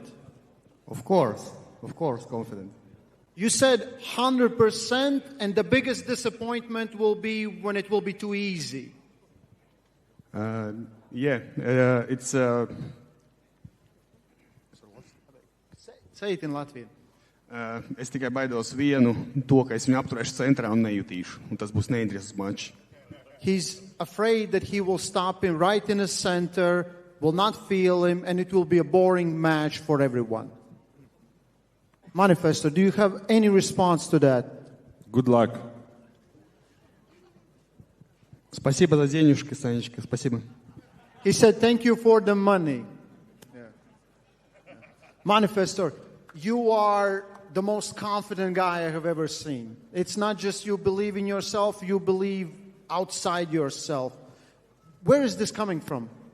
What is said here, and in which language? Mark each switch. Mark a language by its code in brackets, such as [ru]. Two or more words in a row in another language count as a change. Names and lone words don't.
[en] Of course, confident. You said 100%, and the biggest disappointment will be when it will be too easy. It's... Say it in Latvian. [lv] Es tikai baidos vienu, to, ka es viņu apturēšu centrā un nejutīšu, un tas būs neinteresants mačs. [en] He's afraid that he will stop him right in the center, will not feel him, and it will be a boring match for everyone. Manifesto, do you have any response to that? Good luck. [ru] Спасибо за денежки, Санечка, спасибо. [en] He said, thank you for the money. Manifestor, you are the most confident guy I have ever seen. It's not just you believe in yourself, you believe outside yourself. Where is this coming from?